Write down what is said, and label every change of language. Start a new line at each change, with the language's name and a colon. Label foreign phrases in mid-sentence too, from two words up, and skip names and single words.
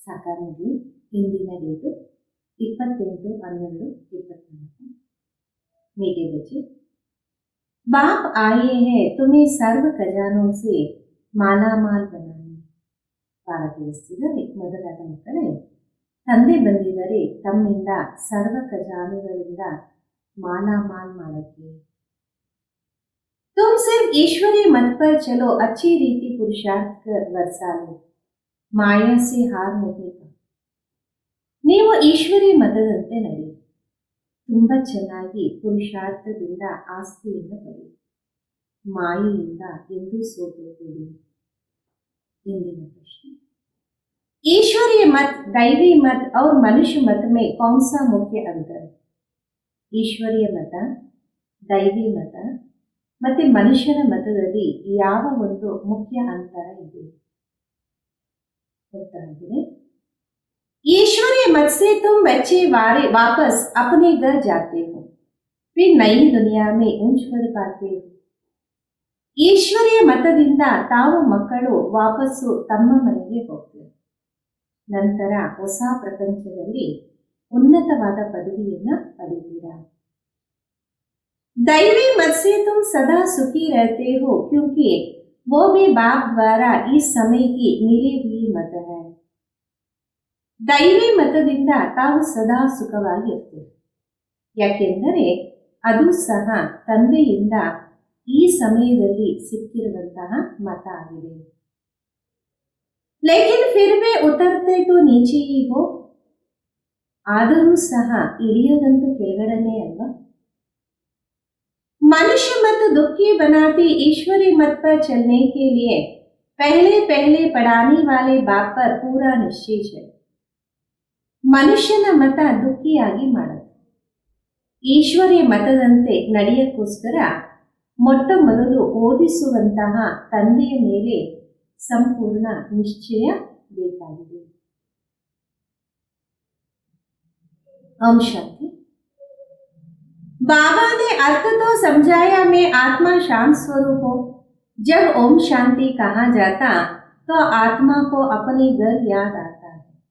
Kannada: ಸಾಕಾರದಲ್ಲಿ ಇಂದಿನ ಡೇಟು
Hindi: 28/12/24 मीठे बच्चे, बाप आए हैं तुम्हें सर्व खजानों से ಮಾಲಾಮಾಲ್ बनाने.
Kannada: ಬಾಲ ತಿಳಿಸ್ತಿದ್ದಾರೆ, ಮೊದಲಾದ ಮಕ್ಕಳೇ, ತಂದೆ ಬಂದಿದ್ದಾರೆ ತಮ್ಮಿಂದ ಸರ್ವ ಖಜಾನೆಗಳಿಂದ ಮಾಲಾಮಾಲ್ ಮಾಡಕ್ಕೆ.
Hindi: तुम सिर्फ ईश्वरी मत पर चलो, अच्छी रीति पुरुषार्थ कर वर्षा लो, माया से हार नहीं का.
Kannada: ನೀವು ಈಶ್ವರಿ ಮತದಂತೆ ನಡಿ, ತುಂಬ ಚೆನ್ನಾಗಿ ಪುರುಷಾರ್ಥದಿಂದ ಆಸ್ತಿಯನ್ನು ಪಡಿ, ಮಾಯೆಯಿಂದ ಎಂದೂ ಸೋತೋಗಬೇಡಿ.
Hindi: इंदिन प्रश्न, ईश्वरीय मत, दैवी मत और मनुष्य मत में कौन सा मुख्य अंतर है?
Kannada: ಈಶ್ವರೀಯ ಮತ, ದೈವಿ ಮತ ಮತ್ತು ಮನುಷ್ಯನ ಮತದಲ್ಲಿ ಯಾವ ಒಂದು ಮುಖ್ಯ ಅಂತರ ಇದೆ?
Hindi: उत्तर है, ईश्वरीय मत से तुम बच्चे वापस अपने घर जाते हो, फिर नई दुनिया में ऊंच पद पाते हो.
Kannada: ಈಶ್ವರೀಯ ಮತದಿಂದ ತಾವು ಮಕ್ಕಳು ವಾಪಸ್ಸು ತಮ್ಮ ಮನೆಗೆ ಹೋಗ್ತಾರೆ, ನಂತರ ಹೊಸ ಪ್ರಪಂಚದಲ್ಲಿ ಉನ್ನತವಾದ ಪದವಿಯನ್ನು ಪಡೆಯುತ್ತೀರಾ.
Hindi: दैवी मत से तुम सदा सुखी रहते हो, क्योंकि वो भी बाप द्वारा इस समय की मिली हुई मत है.
Kannada: ದೈವಿ ಮತದಿಂದ ತಾವು ಸದಾ ಸುಖವಾಗಿರ್ತೀರಿ, ಯಾಕೆಂದರೆ ಅದು ಸಹ ತಂದೆಯಿಂದ ಈ ಸಮಯದಲ್ಲಿ ಸಿಕ್ಕಿರುವಂತಹ ಮತ ಆಗಿದೆ.
Hindi: लेकिन फिर भी उतरते तो नीचे ही हो,
Kannada: ಆದರೂ ಸಹ ಇಳಿಯೋದಂತೂ ಕೆಳಗಡೆನೇ ಅಲ್ವಾ.
Hindi: मनुष्य मत दुखी बनाती, ईश्वरी मत पर चलने के लिए पहले पहले पढ़ाने वाले बाप पर पूरा निश्चय है.
Kannada: ಮನುಷ್ಯನ ಮತ ದುಃಖಿಯಾಗಿ ಮಾಡುತ್ತೆ, ಈಶ್ವರೀಯ ಮತದಂತೆ ನಡೆಯಕ್ಕೋಸ್ಕರ ಮೊಟ್ಟ ಮೊದಲು ಓದಿಸುವಂತಹ ತಂದೆಯ ಮೇಲೆ ಸಂಪೂರ್ಣ ನಿಶ್ಚಯ ಬೇಕಾಗಿದೆ.
Hindi: ओम शांति. बाबा ने अर्थ तो समझाया, मैं आत्मा शांत स्वरूप हो. जब ओम शांति कहा जाता तो आत्मा को अपने घर याद आता है.